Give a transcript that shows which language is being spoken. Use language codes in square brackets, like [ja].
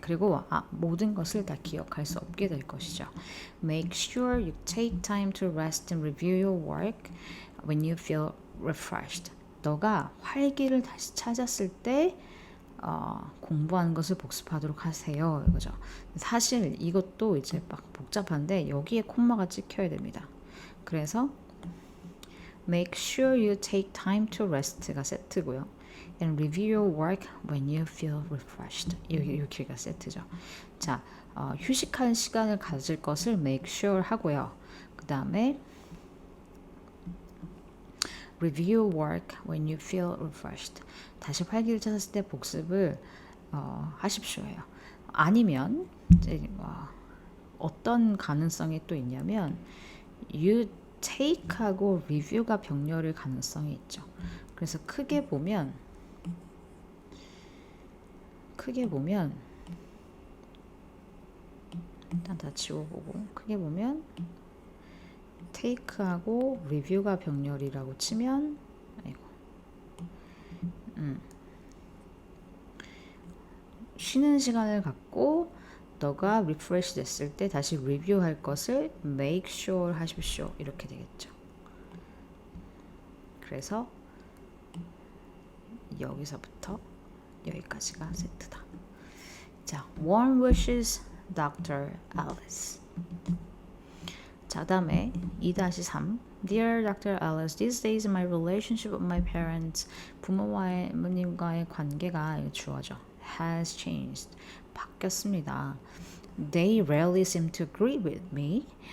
[ko] 그리고 모든 것을 다 기억할 수 없게 될 것이죠. [en] Make sure you take time to rest and review your work when you feel refreshed. [ko] 너가 활기를 다시 찾았을 때 공부하는 것을 복습하도록 하세요. 이거죠. 사실 이것도 이제 막 복잡한데 여기에 콤마가 찍혀야 됩니다. 그래서 [en] make sure you take time to rest [ko] 가 세트고요. [en] And review your work when you feel refreshed. [ko] 여기가 세트죠. 자, 휴식하는 시간을 가질 것을 make sure 하고요. 그 다음에 [en] review your work when you feel refreshed. [ko] 다시 활기를 찾았을 때 복습을 하십시오예요. 아니면 이제 어떤 가능성이 또 있냐면 you take하고 review가 병렬일 가능성이 있죠. 그래서 크게 보면 일단 다 지워보고 크게 보면 take하고 review가 병렬이라고 치면 쉬는 시간을 갖고 너가 refresh 됐을 때 다시 review할 것을 make sure 하십시오. 이렇게 되겠죠. 그래서 여기서부터 여기까지가 세트다. [en] 자, warm wishes, Dr. Alice. [ko] 자, 다음에 2-3 Dear Dr. [en] Alice, these days my relationship with my parents, [ko] 부모님과의 관계가 주어져 [en] has changed, [ko] 바뀌었습니다. [en] They rarely seem to agree with me.